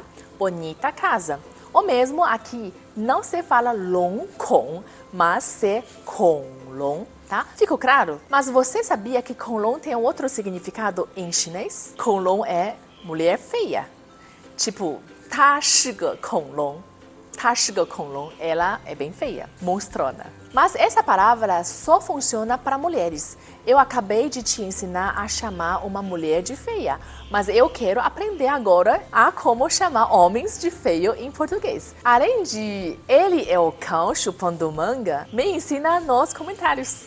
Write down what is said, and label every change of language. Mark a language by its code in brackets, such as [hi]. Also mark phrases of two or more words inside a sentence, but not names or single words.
[pt] Bonita casa. O mesmo aqui, não se fala 龙孔, mas se 恐龙. Tá? Ficou claro? Mas você sabia que 恐龙 tem outro significado em chinês? 恐龙 é mulher feia. Tipo, [zh] 她是个恐龙. 她是个恐龙, [pt] ela é bem feia, monstrona. Mas essa palavra só funciona para mulheres. Eu acabei de te ensinar a chamar uma mulher de feia, mas eu quero aprender agora a como chamar homens de feio em português. Além de ele é o cão chupando manga, me ensina nos comentários.